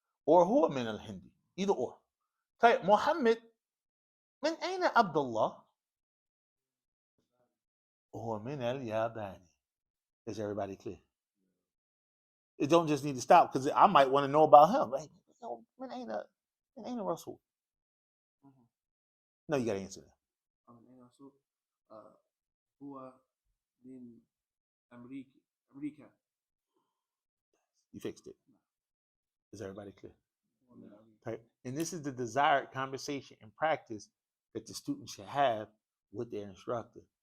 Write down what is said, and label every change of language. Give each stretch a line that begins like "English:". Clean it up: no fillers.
Arabic: Or هو من الهند.
English: Either or.
Arabic: طيب محمد من أين عبد الله؟ هو من اليابان.
English: Is everybody clear? It don't just need to stop because I might want to know about him.
Arabic: Like, من أين رسول?
English: No, you got to answer that.
Arabic: من رسول هو من أمريكا.
English: You fixed it. Is everybody clear? Right. And this is the desired conversation and practice that the student should have with their instructor.